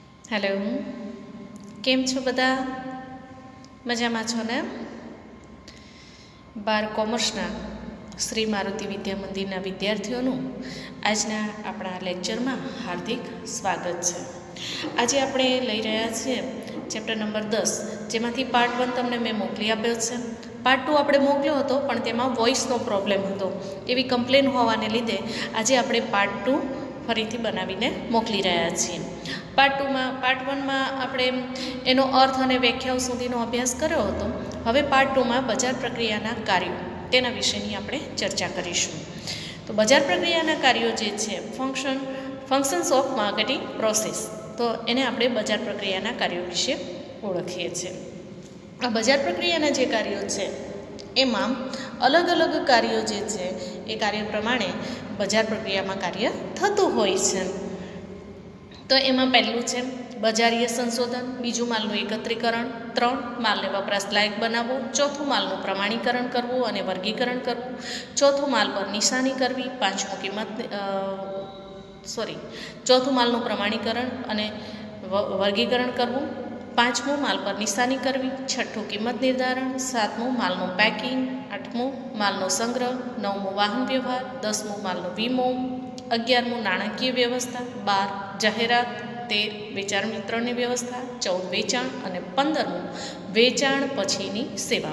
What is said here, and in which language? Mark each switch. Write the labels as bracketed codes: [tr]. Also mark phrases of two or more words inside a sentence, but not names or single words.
[gu] હેલો કેમ છો બધા મજામાં છો ને। 12 કૉમર્સના શ્રી મારુતિ વિદ્યા મંદિરના વિદ્યાર્થીઓનું આજના આપણા લેક્ચરમાં હાર્દિક સ્વાગત છે। આજ આપણે લઈ રહ્યા છીએ [en] chapter number [gu] 10, જેમાંથી પાર્ટ 1 તમને મેં મોકલી આપ્યો છે। પાર્ટ 2 આપણે મોકલ્યો હતો પણ તેમાં વૉઇસનો પ્રૉબ્લેમ હતો, એવી કમ્પ્લેન હોવાને લીધે આજે આપણે પાર્ટ 2 ફરીથી બનાવીને મોકલી રહ્યા છીએ। પાર્ટ 1 માં આપણે એનો અર્થ અને વ્યાખ્યાઓ સુધીનો અભ્યાસ કર્યો હતો। હવે પાર્ટ 2 માં બજાર પ્રક્રિયાના કાર્યો તેના વિષયની આપણે ચર્ચા કરીશું। તો બજાર પ્રક્રિયાના કાર્યો જે છે [en] functions of marketing process, [gu] તો એને આપણે બજાર પ્રક્રિયાના કાર્યો વિષે ઓળખીએ છીએ। આ બજાર પ્રક્રિયાના જે કાર્યો છે એમાં અલગ અલગ કાર્યો જે છે એ કાર્ય પ્રમાણે બજાર પ્રક્રિયામાં કાર્ય થતું હોય છે। તો એમાં પહેલું છે બજારીય સંશોધન, બીજું માલનું એકત્રીકરણ, 3 માલને વપરાશલાયક બનાવવો, ચોથું માલનું પ્રમાણીકરણ કરવું અને વર્ગીકરણ કરવું, ચોથું માલ પર નિશાની કરવી, ચોથું માલનું પ્રમાણીકરણ અને વર્ગીકરણ કરવું, પાંચમું માલ પર નિશાની કરવી, છઠ્ઠું કિંમત નિર્ધારણ, સાતમું માલનું પેકિંગ, આઠમું માલનો સંગ્રહ, નવમું વાહન વ્યવહાર, 10મું માલનો વીમો, 11મું નાણાકીય વ્યવસ્થા, 12 જાહેરાત, 13 વેચાણ મિત્રની વ્યવસ્થા, 14 વેચાણ અને 15મું વેચાણ પછીની સેવાઓ।